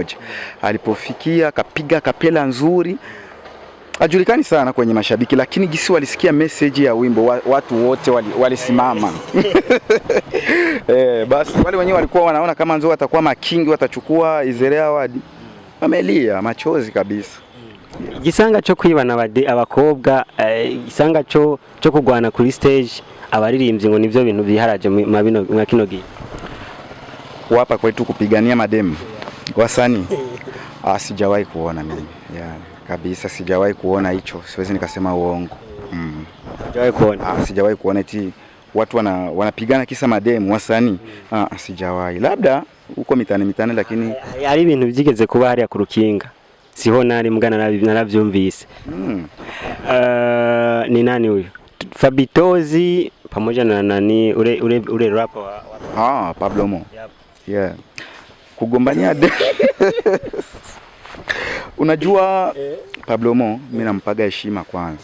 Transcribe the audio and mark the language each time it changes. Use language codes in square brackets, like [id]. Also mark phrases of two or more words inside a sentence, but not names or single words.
[sw] Alipofikia akapiga kapela nzuri. Ajulikani sana kwenye mashabiki, lakini gisi walisikia message ya wimbo watu wote walisimama. Basi wale wenyewe walikuwa wanaona kama nzo watakuwa makingi watachukua Izere Award. Wamelia machozi kabisa. [rn] Gisanga cyo kwibana abakobwa, gisanga cyo kugwana kuri stage abaririmbyi ngo nivyo bintu biharaje mu kino gihe. [sw] Wapa kwetu kupigania mademu wasanii. Sijawahi kuona mimi. Kabisa sijawahi kuona hicho. Siwezi nikasema uongo. Sijawahi kuona. Sijawahi kuona eti watu wanapigana kisa mademu wasanii. Sijawahi. Labda huko mitani lakini [rn] hari ibintu byigeze kuba hari ya kurukinga. siho nari mgana naravyumvise. [sw] Ni nani huyu? Fabitozi pamoja na nani ule rapper wa Pablo mo. Yep. Yeah. Kugombania unajua Pablo mo mimi nampaga heshima kwanza.